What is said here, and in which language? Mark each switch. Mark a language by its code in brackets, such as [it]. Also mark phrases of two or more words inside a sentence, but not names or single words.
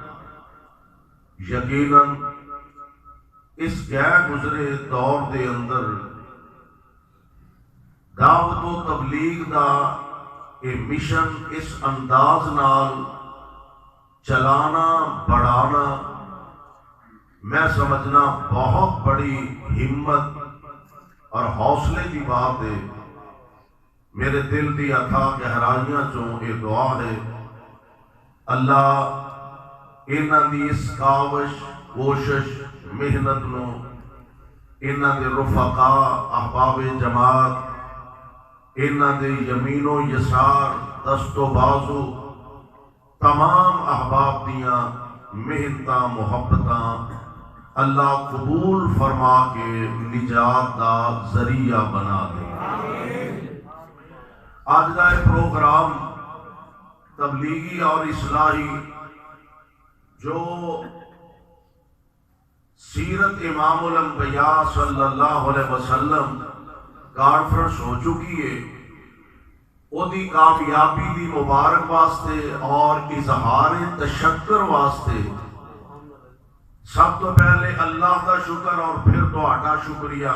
[pa] یقیناً اس غیر گزرے دور دے اندر دعوت و تبلیغ دا یہ مشن اس انداز نال چلانا بڑھانا میں سمجھنا [ur] بہت بڑی ہمت اور حوصلے کی بات ہے. [pa] میرے دل دی اتھا گہرائیاں چوں یہ دعا ہے اللہ انہاں دی اس کاوش کوشش محنت نو انہاں دے رفقاء احباب جماعت انہاں دے یمین و یسار دست و بازو تمام احباب دیاں محنتاں محبتاں اللہ قبول فرما کے نجات دا ذریعہ بنا دے. [ur] آج کا یہ پروگرام تبلیغی اور اصلاحی جو سیرت امام الانبیاء صلی اللہ علیہ وسلم کانفرنس ہو چکی ہے [pa] وہ دی کامیابی دی مبارک واسطے [ur] اور اظہار تشکر واسطے سب تو پہلے اللہ کا شکر اور پھر [pa] تہاڈا شکریہ.